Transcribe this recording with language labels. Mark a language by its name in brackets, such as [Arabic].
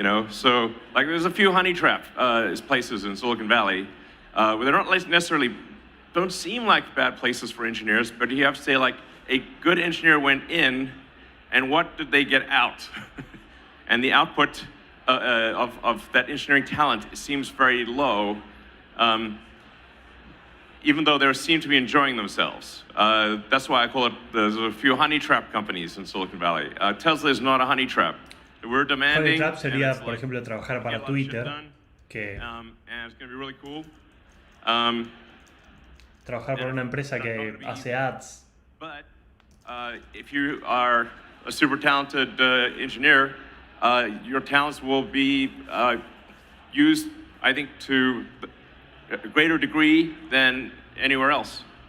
[English] So like there's a few honey trap places in Silicon Valley where they're not necessarily, don't seem like bad places for engineers, but you have to say like a good engineer went in, and what did they get out? And the output of that engineering talent seems very low, even though they seem to be enjoying themselves. That's why I call it, there's a few honey trap companies in Silicon Valley. Tesla is not a honey trap. We're demanding. [Spanish] Honey trap sería, por ejemplo, trabajar para Twitter, que [English] and it's going to be really cool. [Spanish] Trabajar para una empresa que hace ads. [English] But if you are a super talented engineer, your talents will be used, I think, to a greater degree than anywhere else.